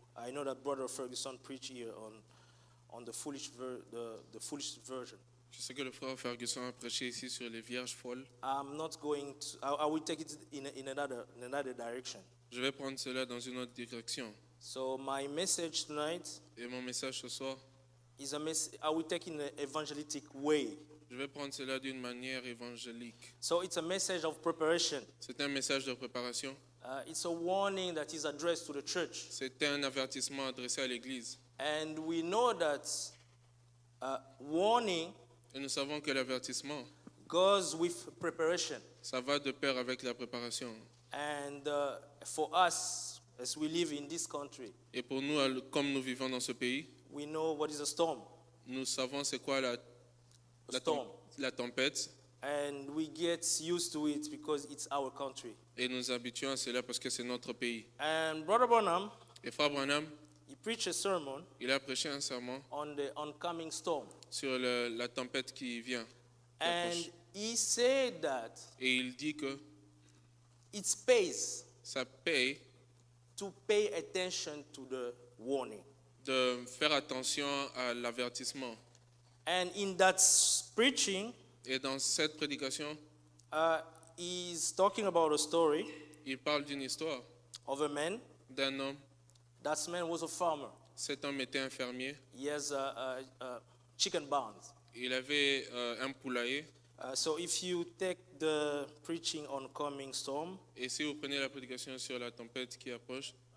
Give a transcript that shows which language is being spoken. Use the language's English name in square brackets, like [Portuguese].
[English] I know that Brother Ferguson preached here on the foolish version. [French] je sais que le frère Ferguson a prêché ici sur les vierges folles. [English] I'm not going to. I will take it in another direction. [French] Je vais prendre cela dans une autre direction. [English] So my message tonight [French] Et mon message ce soir, [English] is a message. I will take it in an evangelical way. [French] je vais prendre cela d'une manière évangélique. [English] So it's a message of preparation. [French] C'est un message de préparation. [English] It's a warning that is addressed to the church, [French] C'est un avertissement adressé à l'Église. [English] and we know that warning [French] Et nous savons que l'avertissement, [English] goes with preparation. [French] ça va de pair avec la préparation. [English] And for us, as we live in this country, [French] Et pour nous, comme nous vivons dans ce pays, [English] we know what is a storm. [French] nous savons c'est quoi la [English] Storm. [French] la tempête. [English] And we get used to it because it's our country. [French] Et nous habituons à cela parce que c'est notre pays. [English] And Brother Branham, [French] Et Frère Branham, [English] he preached a sermon [French] il a prêché un sermon [English] on the oncoming storm. [French] sur la tempête qui vient. qui [English] And [French] approche. [English] he said that [French] Et il dit que [English] it pays [French] ça paye [English] to pay attention to the warning. [French] de faire attention à l'avertissement. [English] And in that preaching, [French] Et dans cette prédication, [English] he's talking about a story [French] il parle d'une histoire [English] of a man. [French] d'un homme. [English] That man was a farmer. [French] Cet homme était un fermier. [English] He has a chicken barns. [French] Il avait un poulailler. [English] So if you take the preaching on coming storm, [French] Et si vous prenez la prédication sur la tempête qui approche,